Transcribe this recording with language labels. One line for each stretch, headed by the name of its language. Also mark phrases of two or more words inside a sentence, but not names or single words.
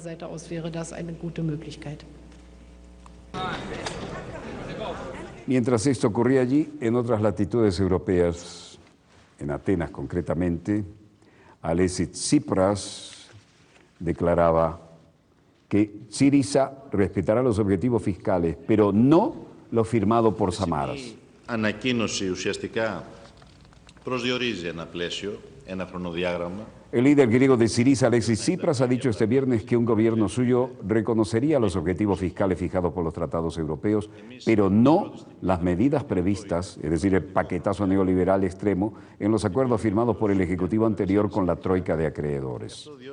Spanish: Mientras esto ocurría allí, en otras latitudes europeas, en Atenas concretamente, Alexis Tsipras declaraba que Syriza respetará los objetivos fiscales, pero no lo firmado por Samaras.
Greek: Ανακοίνωση ουσιαστικά προσδιορίζει ένα πλαίσιο, ένα χρονοδιάγραμμα.
Spanish: El líder griego de Syriza, Alexis Tsipras, ha dicho este viernes que un gobierno suyo reconocería los objetivos fiscales fijados por los tratados europeos, pero no las medidas previstas, es decir, el paquetazo neoliberal extremo, en los acuerdos firmados por el Ejecutivo anterior con la troika de acreedores.